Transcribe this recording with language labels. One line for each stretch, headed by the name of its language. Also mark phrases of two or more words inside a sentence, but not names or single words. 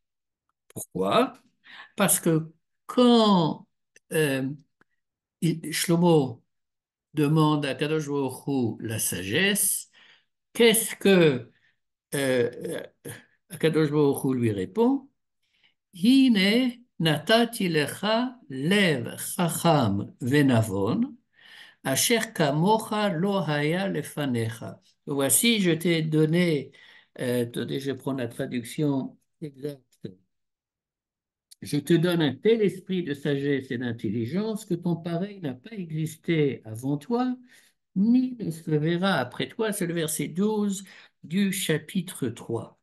French: Pourquoi? Parce que quand euh, Shlomo demande à Kadosh Baruch Hu la sagesse, qu'est-ce que euh, Kadosh Baruch Hu lui répond?
Hebrew: הנה נתתי לך לב חכם ונבון אשר כמוך לא היה לפניך.
French: Voici, je t'ai donné, attendez, je prends la traduction exacte. Je te donne un tel esprit de sagesse et d'intelligence que ton pareil n'a pas existé avant toi, ni ne se verra après toi. C'est le verset 12 du chapitre 3.